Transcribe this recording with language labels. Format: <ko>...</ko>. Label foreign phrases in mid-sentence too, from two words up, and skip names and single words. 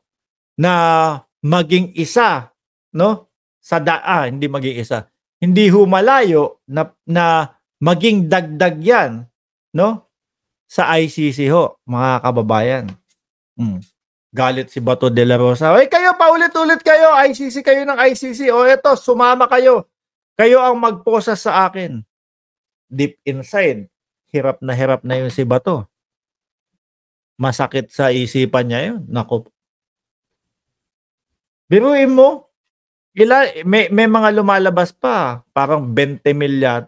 <tl>Na maging isa, no? Hindi maging isa. Hindi ho malayo na maging dagdag yan, no? Sa ICC ho, mga kababayan. Galit si Bato de la Rosa. "Oy, kayo paulit-ulit kayo, ICC kayo ng ICC. O eto, sumama kayo. Kayo ang magposa sa akin."</tl> <en>Deep inside,</en> <tl>hirap na yun si Bato. Masakit sa isipan niya yun. Naku. Biruin mo, may mga lumalabas pa, parang 20,000 yata.</tl>